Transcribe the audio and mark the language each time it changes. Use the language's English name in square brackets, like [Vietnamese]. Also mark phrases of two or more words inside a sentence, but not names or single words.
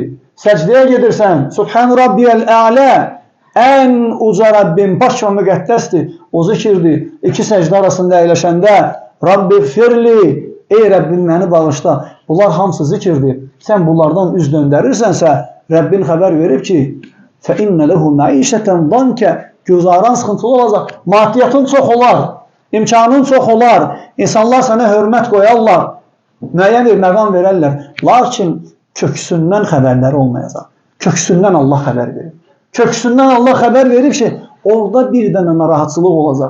[Azerbaijani] Səcdəyə gedirsən, [Arabic] سبحان ربي الأعلى. [Azerbaijani] Ən uca Rabbim baş və müqəddəsdir. O zikirdir. İki səcdə arasında əyləşəndə [Arabic] رب اغفر لي, [Azerbaijani] ey Rəbbim məni bağışla. Bunlar hamısı zikirdir. Sən bunlardan üz döndərirsənsə, Rəbbin xəbər verib ki, [Arabic] فَإِنَّ لَهُ مَعِيشَةً ضَنْكَ. [Azerbaijani] Güzaran sıxıntılı olacaq. Maddiyyatın çox olar, imkanın çox olar. İnsanlar sənə hörmət qoyarlar, müəyyən bir məqam verərlər. Lakin köksündən xəbərləri olmayacaq. Köksündən Allah xəbər verir. Köksündən Allah xəbər verib ki, orada bir dənə narahatçılıq olacaq.